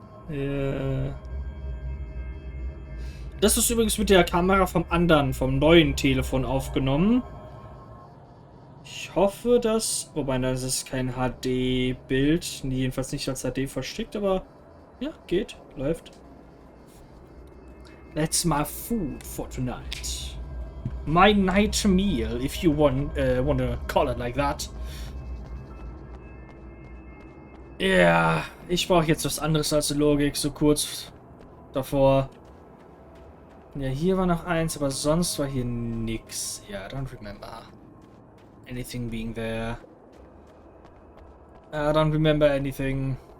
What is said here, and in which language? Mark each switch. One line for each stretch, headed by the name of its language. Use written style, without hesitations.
German: Ja. Das ist übrigens mit der Kamera vom neuen Telefon aufgenommen. Ich hoffe, dass... Wobei, das ist kein HD-Bild. Jedenfalls nicht als HD versteckt, aber... Ja, geht. Läuft.
English: That's my food for tonight. My night meal, if you wanna call it like that.
German: Ja, ich brauche jetzt was anderes als Logik, so kurz davor. Ja, hier war noch eins, aber sonst war hier nix.
English: Ja, I don't remember anything being there. I don't remember anything.